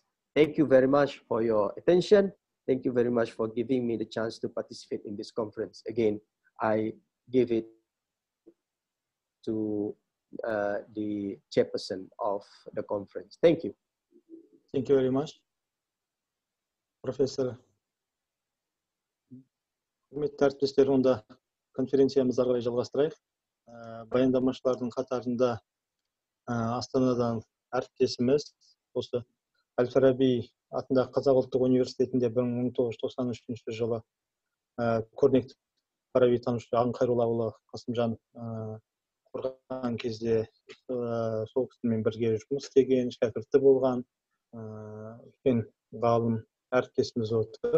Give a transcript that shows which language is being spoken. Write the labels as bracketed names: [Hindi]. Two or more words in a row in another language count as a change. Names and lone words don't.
[English] Thank you very much for your attention. Thank you very much for giving me the chance to participate in this conference. Again, I give it to the chairperson of the conference. Thank you. Thank you very much. Professor. [Kazakh] Құрметті әріптестер, онда конференциямызды ары қарай жалғастырайық. Баяндамашылардың қатарында Астанадан әріптесіміз, осы Әл-Фараби атындағы Қазақ ұлттық университетінде 1993 жылы көрнекті фараби танушы Ағын Қайроллаұлы Қасымжан құрған кезде сол кісімен бірге жұмыс істеген, шәкірті болған үлкен ғалым әріптесіміз отыр.